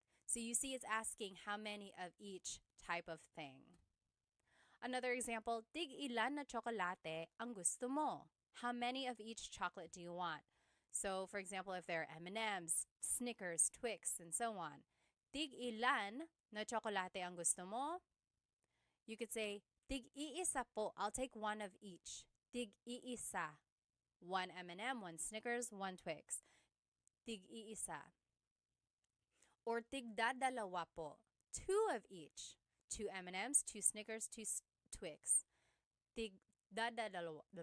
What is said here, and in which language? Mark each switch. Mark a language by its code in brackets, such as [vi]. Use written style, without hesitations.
[en] So you see it's asking how many of each type of thing. Another example, [tl] tig-ilan na tsokolate ang gusto mo? [en] How many of each chocolate do you want? So for example, if there are M&Ms, Snickers, Twix, and so on. [tl] Tig-ilan na tsokolate ang gusto mo? [en] You could say, [tl] tig-iisa po. [en] I'll take 1 of each. [tl] Tig-iisa. [en] 1 M&M, 1 Snickers, 1 Twix. [tl] Tig-iisa. [en] Or [tl] tigdadalawa po. [en] 2 of each. 2 M&Ms, 2 Snickers, 2 Twix. [tl] Tig-dadalawa.